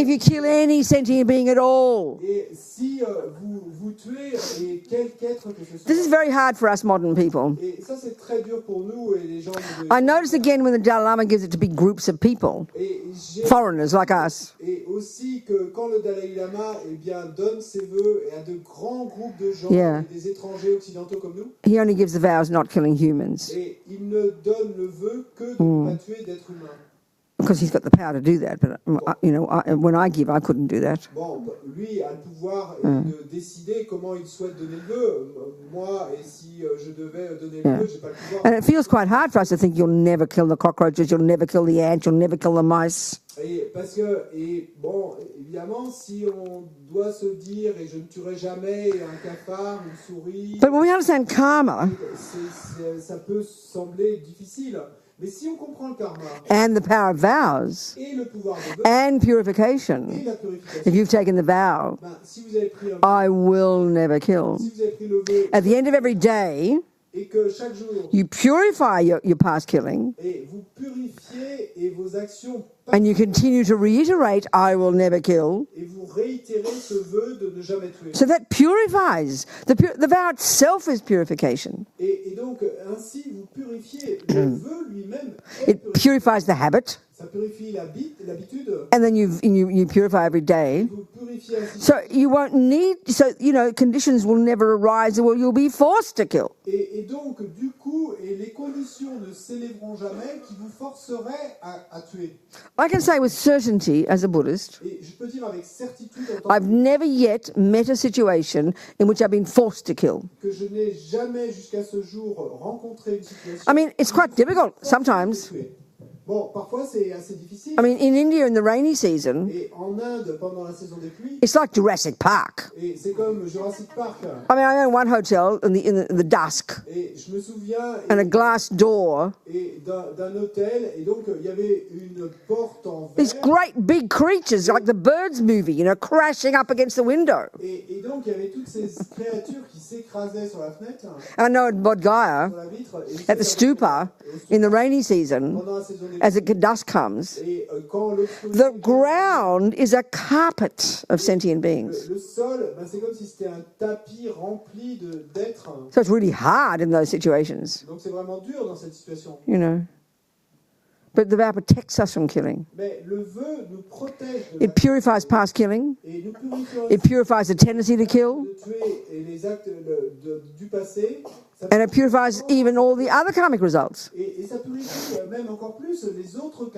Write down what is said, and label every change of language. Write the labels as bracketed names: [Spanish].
[English] if you kill any sentient being at all. [French] Et si vous tuez quelque être que ce soit... [English] This is very hard for us modern people. [French] Et ça, c'est très dur pour nous et les gens... [English] I notice again when the Dalai Lama gives it to big groups of people, [French] Et [English] foreigners like us. [French] Et aussi que quand le Dalai Lama donne ses vœux à de grands groupes de gens, [English] Yeah. [French] des étrangers occidentaux comme nous, [English] He only gives the vows not killing humans [French] et il ne donne le vœu que de ne pas tuer d'êtres humains. [English] because he's got the power to do that. But you know, when I give, I couldn't do that. [French] Bon, lui a le pouvoir de décider comment il souhaite donner le vœu. Moi, et si je devais donner le vœu, j'ai pas le pouvoir. [English] And it feels quite hard for us to think you'll never kill the cockroaches, you'll never kill the ants, you'll never kill the mice. [French] Et parce que, bon, évidemment, si on doit se dire, et je ne tuerai jamais un cafard, une souris, [English] But when we understand karma [French] ça peut sembler difficile. Mais si on comprend le karma [English] and the power of vows [French] et le pouvoir de vœu [English] and [French] et [English] purification, [French] la purification, [English] if you've taken the vow, [French] si vous avez pris [English] I will never kill. [French] si vous avez pris le vœu [English] At the end of every day, [French] et que chaque jour, [English] you purify your past killing [French] et vous purifiez et vos actions [English] and you continue to reiterate, I will never kill. [French] et vous réitérez ce vœu de ne jamais tuer. [English] So that purifies. The vow itself is purification. [French] Et donc, ainsi, vous purifiez. Le vœu lui-même est [English] It purifies the habit, [French] Ça purifie l'habitude. [English] and then you purify every day. [French] Vous purifiez purifier ainsi. [English] So you won't need, so, conditions will never arise where you'll be forced to kill. [French] Et donc, du coup, les conditions ne s'élèveront jamais qui vous forceraient à tuer. [English] I can say with certainty, as a Buddhist, [French] Et je peux dire avec certitude en tant [English] I've never yet met a situation in which I've been forced to kill. [French] que je n'ai jamais jusqu'à ce jour rencontré une situation. [English] I mean, it's quite difficult sometimes. [French] Bon, parfois c'est assez difficile. [English] I mean, in India in the rainy season, [French] Et en Inde, pendant la saison des pluies, [English] it's like Jurassic Park. [French] et c'est comme Jurassic Park. [English] I mean, I own one hotel in the dusk [French] Et je me souviens [English] and a glass door. [French] d'un hôtel, et donc il y avait une porte en [English] These [French] verre. [English] great big creatures, like the Birds movie, crashing up against the window. [French] Et donc il y avait toutes ces créatures qui s'écrasaient sur la fenêtre, [English] I know at Bodh Gaya, [French] sur la vitre, [English] at the stupa, in the rainy season, [French] pendant la saison des [English] as the dusk comes, [French] Et quand l'eau [English] the ground is a carpet of sentient beings. [French] le sol, c'est comme si c'était un tapis rempli d'êtres. [English] So it's really hard in those situations, [French] Donc c'est vraiment dur dans cette situation. [English] But the vow protects us from killing. [French] Mais le vœu nous protège de [English] It purifies past killing. [French] et nous purifions [English] It purifies the tendency to kill. [French] de tuer et les actes du passé. Ça [English] And it purifies even all the other karmic results. [French] et ça purifie même encore plus les autres